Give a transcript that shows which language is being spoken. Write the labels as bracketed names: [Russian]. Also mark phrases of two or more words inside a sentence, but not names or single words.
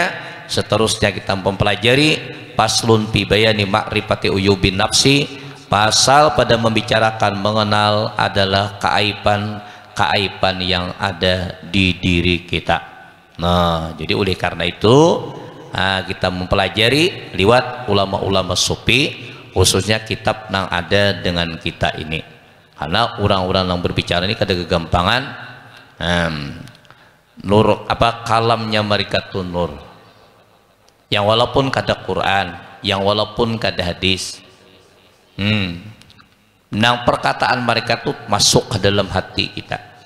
[Indonesian] Seterusnya kita mempelajari [Arabic] paslun fi bayani ma'rifati uyubin nafsi, [Indonesian] pasal pada membicarakan mengenal adalah keaiban yang ada di diri kita. Nah, jadi oleh karena itu kita mempelajari lewat ulama-ulama sufi, khususnya kitab yang ada dengan kita ini, karena orang-orang yang berbicara ini kada kegampangan. Nur apa kalamnya mereka tuh nur, yang walaupun kada Quran, yang walaupun kada hadis, nang perkataan mereka tuh masuk ke dalam hati kita.